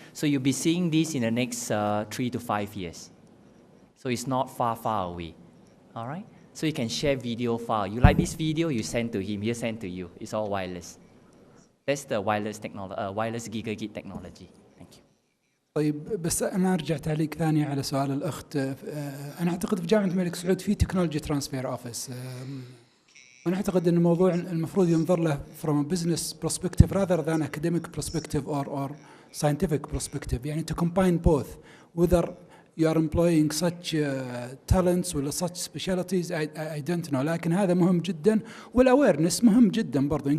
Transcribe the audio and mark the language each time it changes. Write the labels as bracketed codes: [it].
[en] So you'll be seeing this in the next 3 to 5 years. So it's not far away. All right? So you can share video file. You like this video, you send to him, he send to you. It's all wireless. That's the wireless technology, wireless GigaGit technology. Thank you. [ar] طيب بس أنا أرجع تعليق ثاني على سؤال الأخت. أنا أعتقد في جامعة الملك سعود في تكنولوجي ترانسفير أوفيس. أنا أعتقد أن الموضوع المفروض ينظر له [en] from a business perspective rather than academic perspective or scientific perspective. يعني to combine both, whether you are employing such talents [ar] ولا [en] such specialties I don't know. [ar] لكن هذا مهم جدا والawareness مهم جدا برضو.